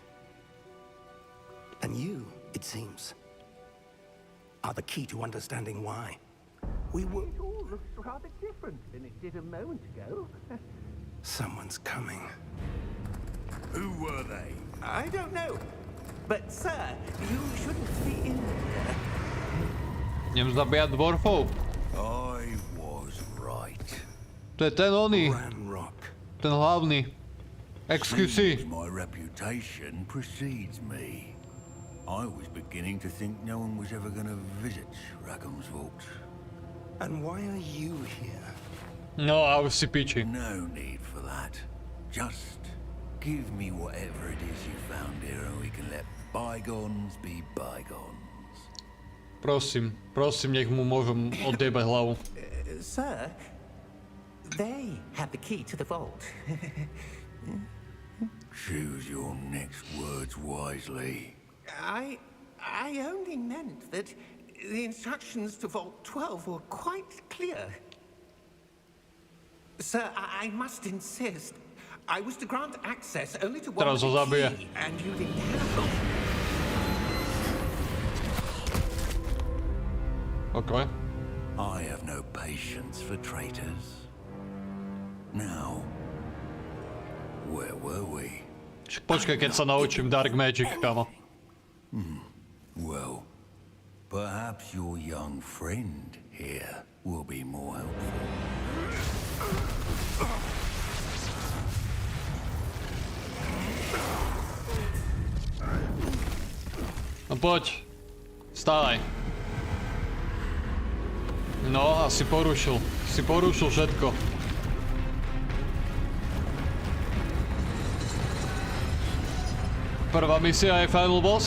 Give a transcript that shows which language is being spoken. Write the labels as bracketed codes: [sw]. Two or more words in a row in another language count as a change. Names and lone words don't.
[en] And you, it seems, are the key to understanding why. We were... It all looks rather different than it did a moment ago. Someone's coming. Who were they? I don't know. But, sir, you shouldn't be in here. [sk] Idem zabíjať dwarfov. [en] I was right. [sk] To je ten oný, Rock. ten hlavný. XQC. [en] Seems my reputation precedes me. I was beginning to think no one was ever going to visit Rackham's vault. And why are you here? [sk] No a už si piči. [en] No need for that. Just give me whatever it is you found here and we can let bygones be bygones. [sk] Prosím, prosím, nech mu môžem odjebať hlavu. [en] Sir, they have the key to the vault. Choose your next words wisely. I only meant that the instructions to Vault 12 were quite clear. Sir, I must insist. I was to grant access only to one [sk] Teraz ho [en] with a [sk] zabije. [en] key, and you didn't have it. Okay. I have no patience for traitors. Now, where were we? [sk] Počkaj, keď sa naučím [en] Dark Magic, [sk] kamo. [en] Well, perhaps your young friend here will be more helpful. [sk] No poď. Stávaj. No, asi porušil. Si porušil všetko. Prvá misia je [en] Final Boss?